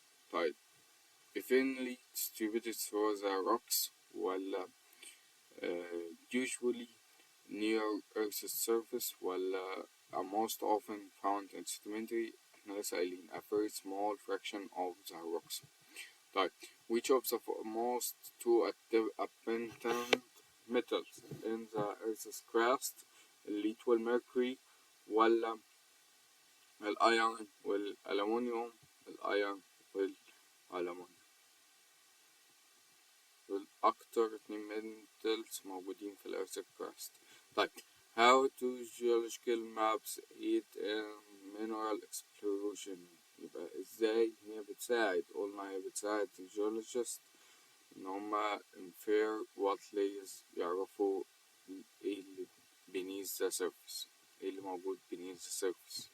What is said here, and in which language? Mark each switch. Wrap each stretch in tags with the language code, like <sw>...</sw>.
<en>طيب evenly distributed through the rocks، ولا usually near Earth's surface، ولا are most often found in sedimentary.</en> <ar>احنا لسه قايلين</ar> <en>a very small fraction of the rocks.</en> <ar>طيب</ar> <en>which of the most two abundant metals in the Earth's crust؟</en> <ar>الليد والميركوري، ولا الأيرون والألمنيوم؟ الأيرون والألمنيوم دول أكتر اتنين metals موجودين في الأرث crust. طيب</ar> <en>how do geological maps aid in mineral exploration؟</en> <ar>يبقى ازاي هي بتساعد؟ قلنا هي بتساعد الجيولوجيست ان هما</ar> <en>infer what lays،</en> <ar>يعرفوا ايه اللي</ar> <en>beneath the surface،</en> <ar>ايه اللي موجود beneath the surface.</ar>